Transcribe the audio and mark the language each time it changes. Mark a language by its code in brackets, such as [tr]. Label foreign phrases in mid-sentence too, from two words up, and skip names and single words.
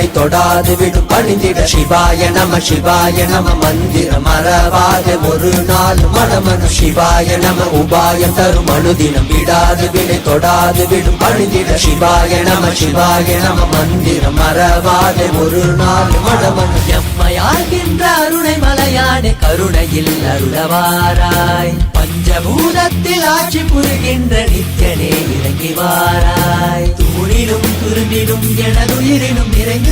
[ta] தொடாது விடும் பணிந்திட [sa] शिवाय नम [ta] மந்திரம் மறவாத ஒரு நாள் மனமனு [sa] शिवाय नम [ta] உபாயம் தரும் அனுதினம் விடாது வினை தொடாது விடும் பணிந்திட शिवाय नम மந்திரம் மறவாத ஒரு நாள் மனமனு எம்மையாகின்ற அருணை மலையானே கருணையில் அருளவாராய் பஞ்சபூதத்தில் ஆட்சி புரிகின்ற நித்யனே இறங்கி வாராய் தூணிலும் துரும்பிலும் எனதுயிரிலும் நிறைந்து